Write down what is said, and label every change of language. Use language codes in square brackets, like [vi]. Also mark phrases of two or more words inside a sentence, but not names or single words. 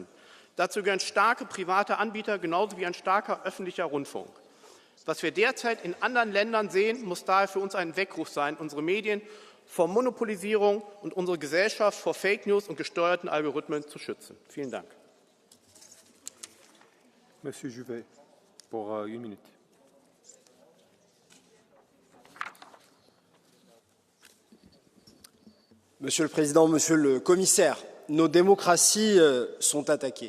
[de] Dazu gehören starke private Anbieter genauso wie ein starker öffentlicher Rundfunk. Was wir derzeit in anderen Ländern sehen, muss daher für uns ein Weckruf sein, unsere Medien vor Monopolisierung und unsere Gesellschaft vor Fake News und gesteuerten Algorithmen zu schützen. Vielen Dank. [fr] Monsieur Juvet, pour 1 minute. Monsieur le Président, Monsieur le Commissaire, nos démocraties sont attaquées.